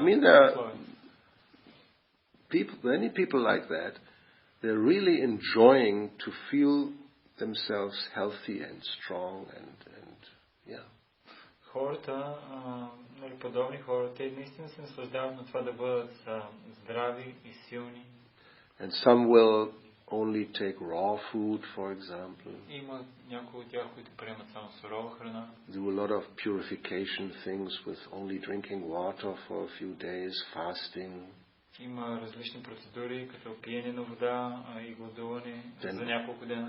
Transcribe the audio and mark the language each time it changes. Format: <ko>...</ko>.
<en>I mean, there are many people like that. They're really enjoying to feel themselves healthy and strong and yeah.</en> <bg>Хората, подобни хора, те наистина се наслаждават на това да бъдат здрави и силни.</bg> <en>And some will only take raw food, for example.</en> <bg>Има някои от тях, които приемат само сурова храна.</bg> <en>Do a lot of purification things with only drinking water for a few days, fasting.</en> <bg>Има различни процедури, като пиене на вода и гладуване за няколко дена.</bg>